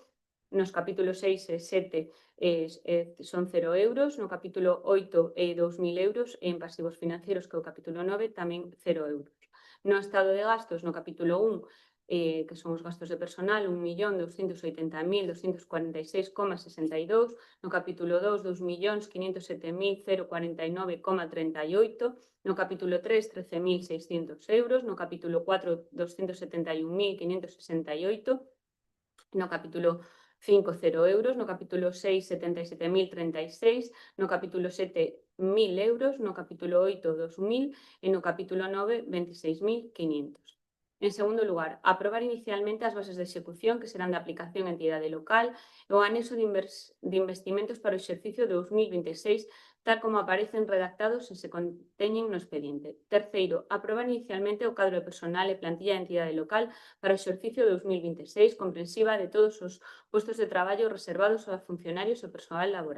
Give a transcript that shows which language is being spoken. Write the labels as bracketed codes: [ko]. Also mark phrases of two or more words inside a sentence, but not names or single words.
[gl] Nos capítulos 6 e 7 son 0 euros. No capítulo 8 é 2.000 euros. En pasivos financieros, que é o capítulo 9, tamén 0 euros. No estado de gastos, no capítulo 1, que son os gastos de personal, 1.280.246,62. No capítulo 2, 2.507.049,38. No capítulo 3, 13.600 euros. No capítulo 4, 271.568. No capítulo 5, 0 euros. No capítulo 6, 77.036. No capítulo 7, 1.000 euros. No capítulo 8, 2.000. E no capítulo 9, 26.500. En segundo lugar, aprobar inicialmente as bases de execución que serán de aplicación a entidade local e o anexo de investimentos para o exercicio de 2026, tal como aparecen redactados e se conteñen no expediente. Terceiro, aprobar inicialmente o cadro de personal e plantilla de entidade local para o exercicio de 2026, comprensiva de todos os postos de traballo reservados a funcionarios e persoal laboral.